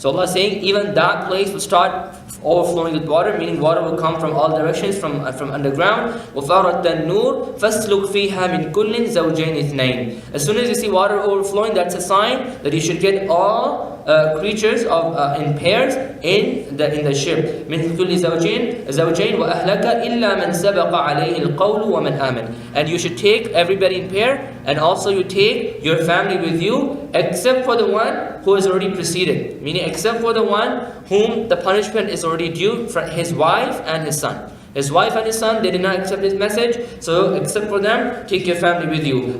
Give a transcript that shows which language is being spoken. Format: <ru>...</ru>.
<en>So Allah is saying, even that place will start overflowing with water, meaning water will come from all directions, from underground.</en> <ar>وَفَارَ التَّنُّورِ فَاسْلُكْ فِيهَا مِنْ كُلٍّ زَوْجَيْنِ اثْنَيْنِ</ar> <en>As soon as you see water overflowing, that's a sign that you should get all creatures in pairs in the ship.</en> <ar>من كل زوجين وأهلك إلا من سبق عليه القول ومن آمن.</ar> <en>And you should take everybody in pair, and also you take your family with you, except for the one who has already preceded. Meaning, except for the one whom the punishment is already due, for his wife and his son. His wife and his son, they did not accept his message, so except for them, take your family with you.</en>